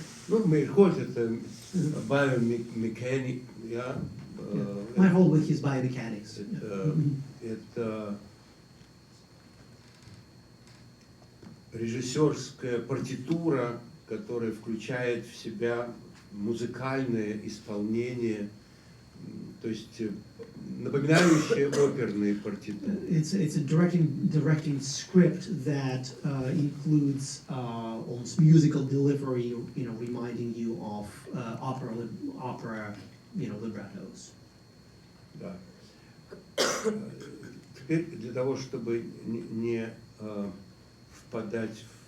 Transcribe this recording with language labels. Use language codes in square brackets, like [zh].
[ru] Ну, Мейерхольд это biomechanic, yeah? [en] Meyerhold with his biomechanics. [ru] Это режиссерская партитура, которая включает в себя музыкальное исполнение, то есть напоминающее оперные партитуры. [en] It's a directing script that includes almost musical delivery, reminding you of opera, librettos. [ru] Да. Теперь для того, чтобы не впадать